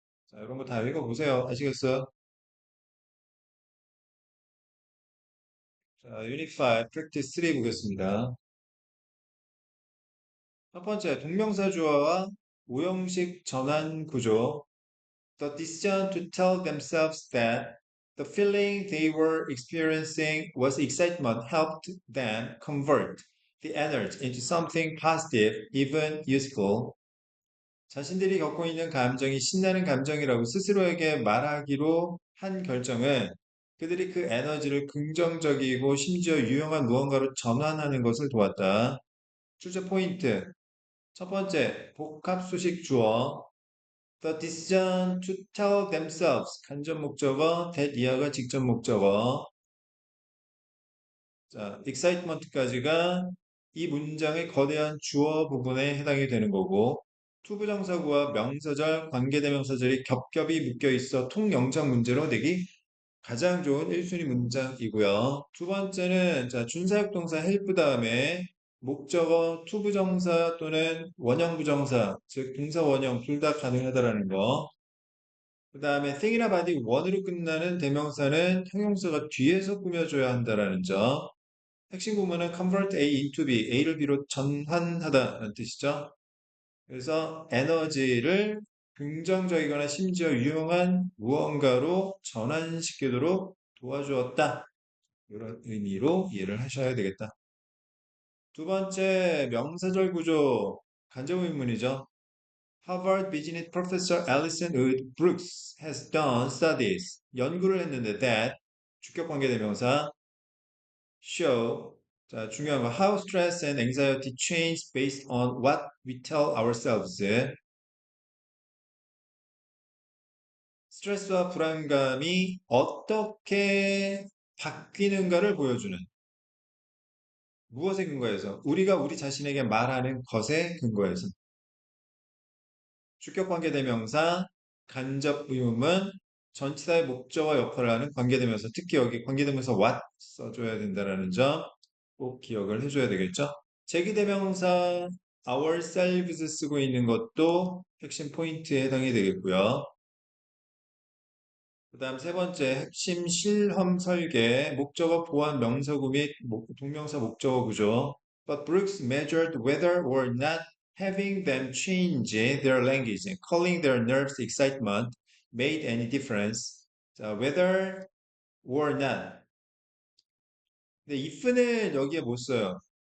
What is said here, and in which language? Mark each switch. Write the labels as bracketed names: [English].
[Korean] 자, 이런 거 다 읽어보세요. 아시겠어요? 자, 유닛 5, practice 3 보겠습니다. 첫 번째, 동명사 주어와 오형식 전환 구조. [English] The decision to tell themselves that the feeling they were experiencing was excitement helped them convert the energy into something positive, even useful. [Korean] 자신들이 겪고 있는 감정이 신나는 감정이라고 스스로에게 말하기로 한 결정은 그들이 그 에너지를 긍정적이고 심지어 유용한 무언가로 전환하는 것을 도왔다. 출제 포인트. 첫 번째, 복합 수식 주어. [English] The decision to tell themselves. [Korean] 간접 목적어, that 이하가 직접 목적어. 자, excitement까지가 이 문장의 거대한 주어 부분에 해당이 되는 거고, 투부정사구와 명사절, 관계대명사절이 겹겹이 묶여 있어 통영장 문제로 내기 가장 좋은 1순위 문장이고요. 두 번째는 자, 준사역동사 help 다음에 목적어 투부정사 또는 원형부정사, 즉 동사 원형 둘 다 가능하다라는 거. 그 다음에 thing이나 body 원으로 끝나는 대명사는 형용사가 뒤에서 꾸며줘야 한다라는 점. 핵심 구문은 [English] convert A into B, [Korean] A를 B로 전환하다라는 뜻이죠. 그래서 에너지를 긍정적이거나 심지어 유용한 무언가로 전환시키도록 도와주었다. 이런 의미로 이해를 하셔야 되겠다. 두 번째, 명사절 구조, 간접 의문이죠. [English] Harvard Business Professor Alison Wood Brooks has done studies. [Korean] 연구를 했는데 [English] that [Korean] 주격 관계대명사 [English] show [Korean] 자, 중요한 거 [English] how stress and anxiety change based on what we tell ourselves. [Korean] 스트레스와 불안감이 어떻게 바뀌는가를 보여주는 무엇에 근거해서 우리가 우리 자신에게 말하는 것에 근거해서 주격 관계대명사 간접 의문문 전치사의 목적어 역할을 하는 관계대명사 특히 여기 관계대명사 what 써줘야 된다는 점 꼭 기억을 해줘야 되겠죠. 제기대명사 ourselves 쓰고 있는 것도 핵심 포인트에 해당이 되겠고요. 그 다음 세 번째, 핵심 실험 설계, 목적어 보완 명사구 및 동명사 목적어 구조. [English] But Brooks measured whether or not having them change their language, calling their nerves excitement made any difference. 자, whether or not. [Korean] 근데 if는 여기에 못 써요.